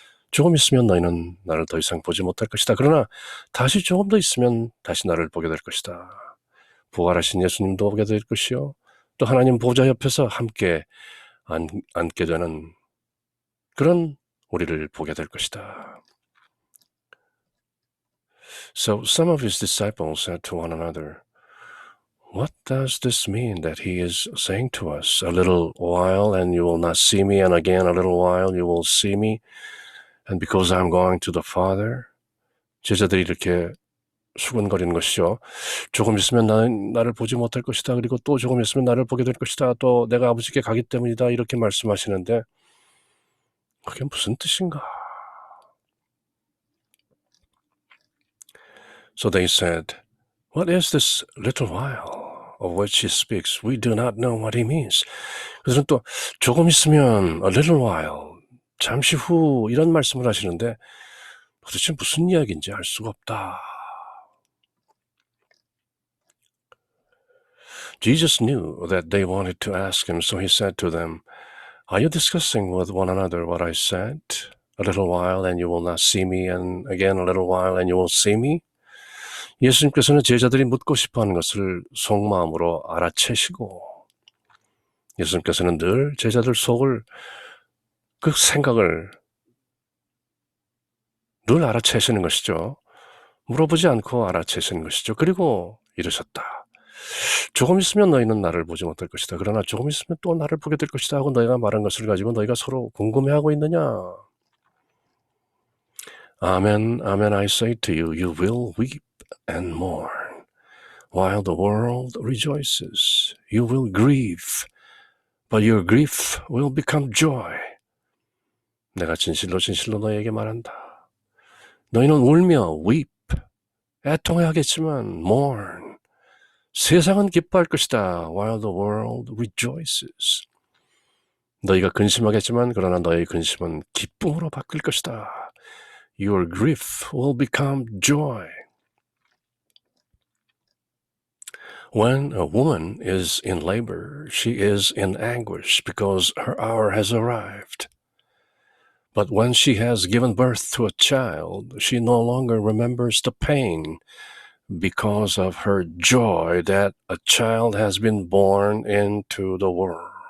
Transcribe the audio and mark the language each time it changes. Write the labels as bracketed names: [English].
[Korean] 조금 있으면 너희는 나를 더 이상 보지 못할 것이다. 그러나 다시 조금 더 있으면 다시 나를 보게 될 것이다. 부활하신 예수님도 보게 될 것이요. 또 하나님 보좌 옆에서 함께 앉게 되는 그런 우리를 보게 될 것이다. [English] So some of his disciples said to one another, What does this mean that he is saying to us? A little while and you will not see me, and again a little while you will see me, and because I'm going to the Father? [Korean] 제자들이 이렇게 수근거리는 것이죠. 조금 있으면 나를 보지 못할 것이다. 그리고 또 조금 있으면 나를 보게 될 것이다. 또 내가 아버지께 가기 때문이다. 이렇게 말씀하시는데 그게 무슨 뜻인가? [English] So they said, What is this little while of which he speaks? We do not know what he means. [Korean] 그래서 또 조금 있으면 [English] a little while, [Korean] 잠시 후 이런 말씀을 하시는데 도대체 무슨 이야기인지 알 수가 없다. [English] Jesus knew that they wanted to ask him, so he said to them, Are you discussing with one another what I said? A little while and you will not see me, and again a little while and you will see me? [Korean] 예수님께서는 제자들이 묻고 싶어하는 것을 속마음으로 알아채시고 예수님께서는 늘 제자들 속을 그 생각을 늘 알아채시는 것이죠. 물어보지 않고 알아채시는 것이죠. 그리고 이러셨다. 조금 있으면 너희는 나를 보지 못할 것이다. 그러나 조금 있으면 또 나를 보게 될 것이다 하고 너희가 말한 것을 가지고 너희가 서로 궁금해하고 있느냐? [English] Amen, amen, I say to you, you will weep and mourn. While the world rejoices, you will grieve, but your grief will become joy. [Korean] 내가 진실로 진실로 너희에게 말한다. 너희는 울며 [English] weep, [Korean] 애통해하겠지만 [English] mourn, [Korean] 세상은 기뻐할 것이다. [English] While the world rejoices. [Korean] 너희가 근심하겠지만 그러나 너희 근심은 기쁨으로 바뀔 것이다. [English] Your grief will become joy. When a woman is in labor, she is in anguish because her hour has arrived. But when she has given birth to a child, she no longer remembers the pain because of her joy that a child has been born into the world.